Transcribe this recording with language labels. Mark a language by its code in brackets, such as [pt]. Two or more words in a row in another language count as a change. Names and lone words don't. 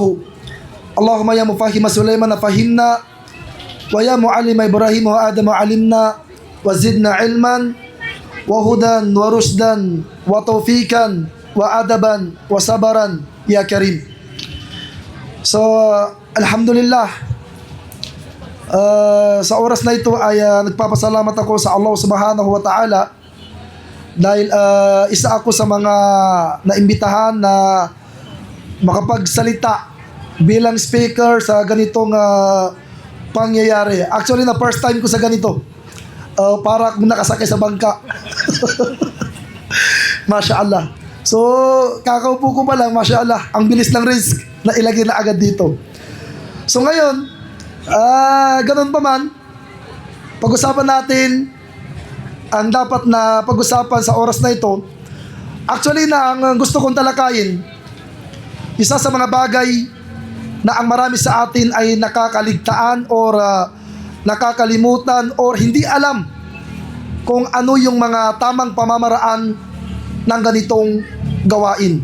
[ar] اللهم يا مفهم سليمان فهمنا ويا معلم إبراهيم وآدم علمنا وزدنا علما وهدى ورشدا وتوفيقا وأدبا وصبرا يا كريم. [tl] So, alhamdulillah, sa oras na ito ay nagpapasalamat ako sa Allah [ar] سبحانه وتعالى [tl] dahil isa ako sa mga naimbitahan na makapagsalita bilang speaker sa ganitong pangyayari. Actually, na first time ko sa ganito. Para akong nakasakay sa bangka. [ar] ما شاء الله. [tl] So, kakaupo ko pa lang, [ar] ما شاء الله, [tl] ang bilis ng risk na ilagay na agad dito. So ngayon, ganun pa man, pag-usapan natin ang dapat na pag-usapan sa oras na ito. Actually na ang gusto kong talakayin, isa sa mga bagay na ang marami sa atin ay nakakaligtaan or nakakalimutan or hindi alam kung ano yung mga tamang pamamaraan ng ganitong gawain.